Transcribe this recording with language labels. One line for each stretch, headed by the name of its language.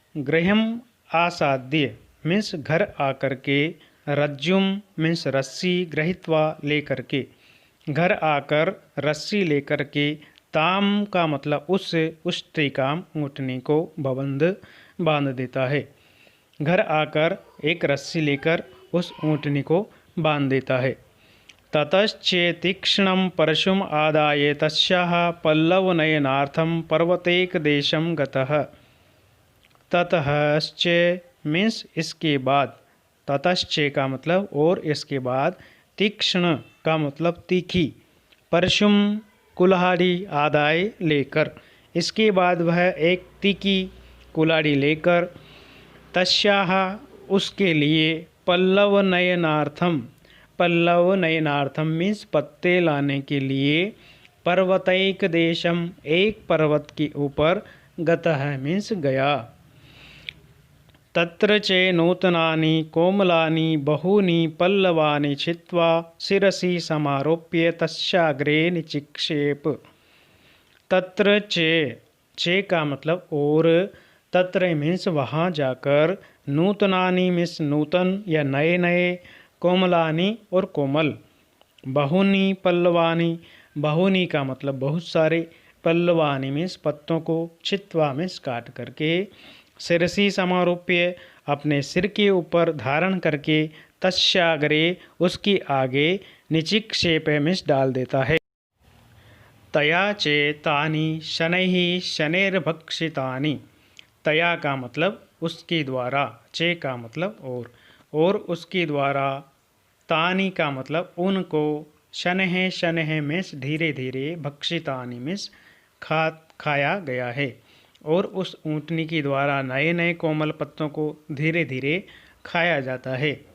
Hindi: गृहम आसाद्य means घर आकर के, रज्जुम मीन्स रस्सी, गृहीत्वा लेकर के, घर आकर रस्सी लेकर के, ताम का मतलब उस उष्ट्रिकाम ऊँटनी को, बबंद बांध देता है। घर आकर एक रस्सी लेकर उस ऊँटनी को बांध देता है।
Sanskrit: ततश्चेतीक्ष्णं परशुम आदाय तस्याः पल्लवनयनार्थं पर्वतैकदेशं गतः।
Hindi: ततश्च मीन्स इसके बाद, ततश्च का मतलब और इसके बाद, तीक्ष्ण का मतलब तीखी, परशुम कुल्हाड़ी, आदाय लेकर, इसके बाद वह एक तीखी कुल्हाड़ी लेकर, तस्याः उसके लिए, पल्लव नयनार्थम, पल्लव नयनार्थम मीन्स पत्ते लाने के लिए, पर्वतैक देशम एक पर्वत के ऊपर, गतः मीन्स गया।
Sanskrit: तत्र च नूतनानि कोमलानि बहूनि पल्लवानि छित्त्वा शिरसि समारोप्य तस्याग्रे निचिक्षेप।
Hindi: तत्र चे का मतलब और, तत्र मीन्स वहाँ जाकर, नूतनानि मीन्स नूतन या नए नए, कोमलानि और कोमल, बहूनि पल्लवानि, बहूनि का मतलब बहुत सारे, पल्लवानि मीन्स पत्तों को, छित्वा मीन्स काट करके, शिरसी समारोप्य अपने सिर के ऊपर धारण करके, तस्याग्रे उसकी आगे, निचिक्षेप मीन्स डाल देता है।
Sanskrit: तया चेतानि शनैः शनैर्भक्षितानि।
Hindi: तया का मतलब उसके द्वारा, चे का मतलब और उसके द्वारा, तानि का मतलब उनको, शनैः शनैः मीन्स धीरे धीरे, भक्षितानि मीन्स खाया गया है। और उस ऊँटनी के द्वारा नए नए कोमल पत्तों को धीरे धीरे खाया जाता है।